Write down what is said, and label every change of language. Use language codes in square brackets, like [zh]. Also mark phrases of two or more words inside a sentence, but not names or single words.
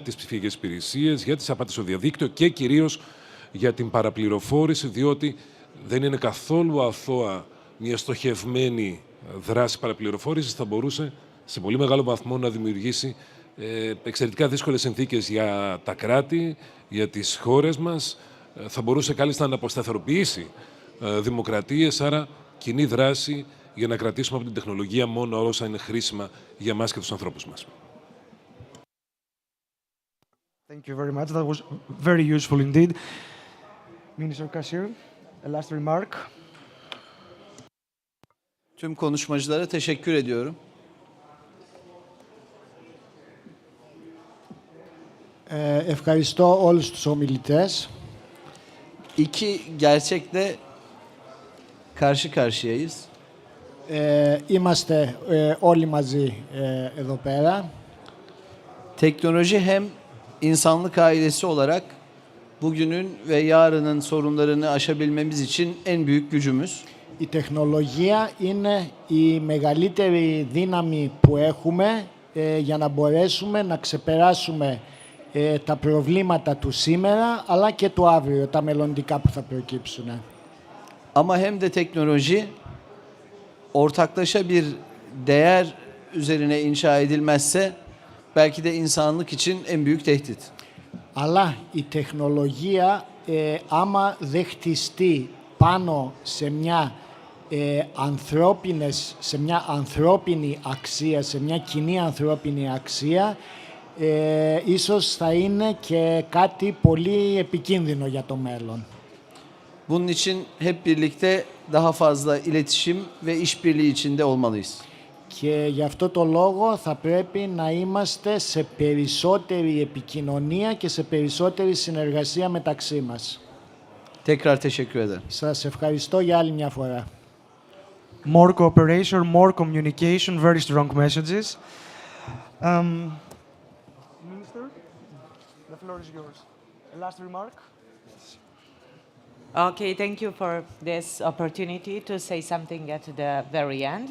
[el] τις ψηφιακές υπηρεσίες, για τις απάτες στο διαδίκτυο και κυρίως για την παραπληροφόρηση, διότι δεν είναι καθόλου αθώα μια στοχευμένη δράση παραπληροφόρησης, θα μπορούσε σε πολύ μεγάλο βαθμό να δημιουργήσει εξαιρετικά δύσκολες συνθήκες για τα κράτη, για τις χώρες μας, θα μπορούσε κάλλιστα να αποσταθεροποιήσει δημοκρατίες, άρα κοινή δράση για να κρατήσουμε από την τεχνολογία μόνο όσα είναι χρήσιμα για μας και τους ανθρώπους μας. [en] Thank you very much. That was very useful indeed. Minister Kasir, a last remark. [tr] Tüm konuşmacılara teşekkür ediyorum. [el] Ευχαριστώ όλους τους ομιλητές. [tr] İki gerçekle karşı karşıyayız. [el] Είμαστε όλοι μαζί εδώ πέρα. [tr] Teknoloji hem insanlık ailesi olarak bugünün ve yarının sorunlarını aşabilmemiz için en büyük gücümüz. [el] Η τεχνολογία είναι η μεγαλύτερη δύναμη που έχουμε για να μπορέσουμε να ξεπεράσουμε τα προβλήματα του σήμερα, αλλά και του αύριο, τα μελλοντικά που θα προκύψουν. [tr] Ama hem de teknoloji ortaklaşa bir değer üzerine inşa edilmezse belki de insanlık için en büyük tehdit. [el] Αλλά η τεχνολογία, άμα δεν χτιστεί πάνω σε μια ανθρώπινη αξία, σε μια κοινή ανθρώπινη αξία, ίσως θα είναι και κάτι πολύ επικίνδυνο για το μέλλον. [tr] Bunun için hep birlikte daha fazla iletişim ve işbirliği içinde olmalıyız. [el] Και γι' αυτό το λόγο θα πρέπει να είμαστε σε περισσότερη επικοινωνία και σε περισσότερη συνεργασία μεταξύ μας. [tr] Tekrar teşekkür ederim. [el] Σας ευχαριστώ για άλλη μια φορά. [en] More cooperation, more communication, very strong messages. Minister, the floor is yours. A last remark? Okay, thank you for this opportunity to say something at the very end.